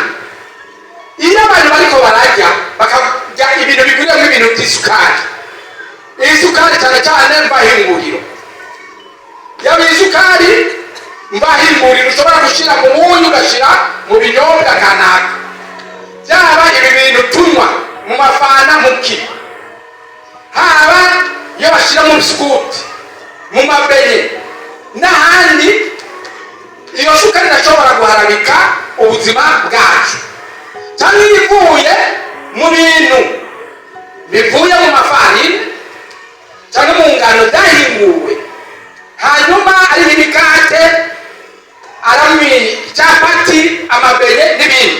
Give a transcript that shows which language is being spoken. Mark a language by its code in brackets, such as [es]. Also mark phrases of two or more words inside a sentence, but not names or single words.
[rw] iyo abantu bariko barajya bakarya ibintu biguriyemo ibintu by'isukari, iyi sukari cyane cyane mvahinguriro, yaba isukari mvahinguriro ushobora gushyira mu munyu ugashyira mu binyobwa kanaka, byaba ibi bintu tunywa mu mafana muki, haba iyo bashyira mu bisikuti, mu mabenye n'ahandi. iyo sukari irashobora guharabika ubuzima bwacu, cyangwa ivuye mu bintu bivuye mu mafarini cyangwa mu ngano zahinguwe, hanyuma ari imikate, ari icyapati, amabenye n'ibindi.